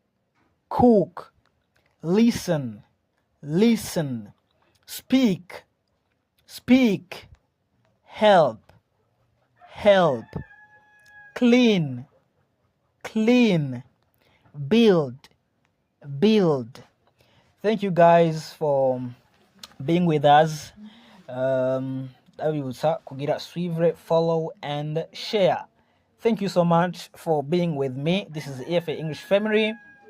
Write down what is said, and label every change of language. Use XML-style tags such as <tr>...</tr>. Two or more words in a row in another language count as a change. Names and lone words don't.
<en>Listen. Speak. Help. Clean. Build. Thank you guys for being with us.</en> <rn>Abibutsa kugira suivre,</rn> <en>follow and share. Thank you so much for being with me. This is EFA English Family.</en>